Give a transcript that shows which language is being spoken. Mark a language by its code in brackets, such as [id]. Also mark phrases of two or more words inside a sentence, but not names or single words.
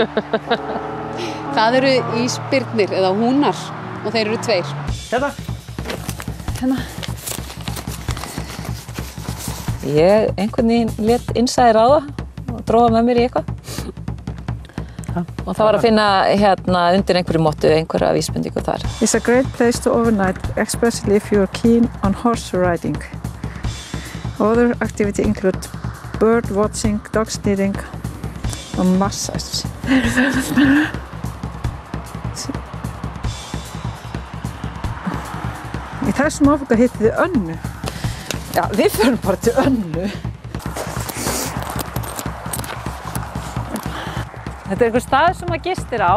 [is] Það eru ísbirnir eða húnar og þeir eru 2. Hérna. Ég einhvern veginn lét innsæði ráða og dróða með mér í eitthvað. Og það var að finna hérna undir einhverju mottu, einhverja vísbendingu þar. [en] It's a great place to overnight, especially if you're keen on horse riding. Other activity include bird watching, dog sneaking og massage. [is] Í þessum áfanga hittið þið Önnu. Já, við förum bara til Önnu. Þetta er einhver staður sem maður gistir á.